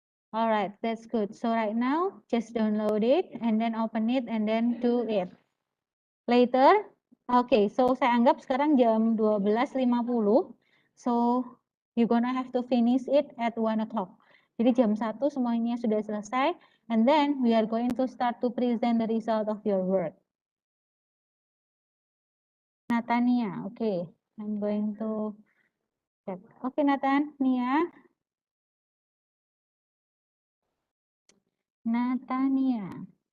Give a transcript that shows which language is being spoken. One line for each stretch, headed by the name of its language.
English: All right, that's good. So right now, just download it and then open it and then do it. Later, okay, so
Indonesian: saya anggap sekarang jam 12.50.
English: So you're gonna have to finish it at 1 o'clock.
Indonesian: Jadi jam 1 semuanya sudah selesai.
English: And then we are going to start to present the result of your work. Natania, okay. I'm going to check. Okay, Nathan, Nia. Natania.